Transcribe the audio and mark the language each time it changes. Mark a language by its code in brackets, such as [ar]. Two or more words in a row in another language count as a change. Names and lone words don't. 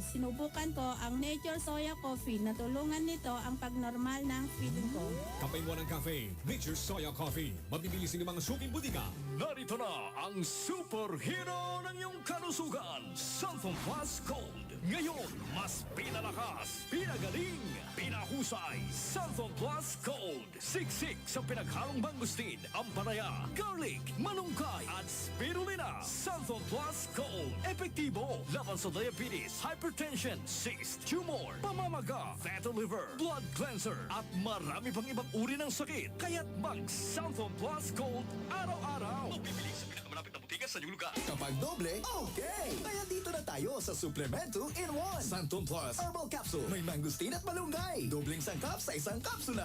[tl] Sinubukan ko ang Nature Soya Coffee. Natulungan nito ang pagnormal ng feeling ko. Kapay mo ng cafe, Major Soya Coffee. Mabibili sa inyong mga suking butika. Narito na ang superhero ng iyong kalusugan, Sulfon Plus Gold. Ngayon, mas pinalakas, pinagaling, pinahusay, Sulfon Plus Gold. Siksik sa pinaghalong mangustin, ampalaya, garlic, malunggay at spirulina. Sulfon Plus Gold. Epektibo laban sa diabetes, hypertension, cyst, tumor, pamamaga, [en] fatty liver, blood cleanser [tl] at marami pang ibang uri ng sakit. Kaya't mag Sulfon Plus Gold araw-araw. Mabibili sa pinakamalapit na butika sa inyong lugar. Kapag doble, okay! Kaya dito na tayo sa Suplemento in 1. Santon Plus Herbal Capsule. May mangustin at malunggay. Dobling sangkap sa isang kapsula.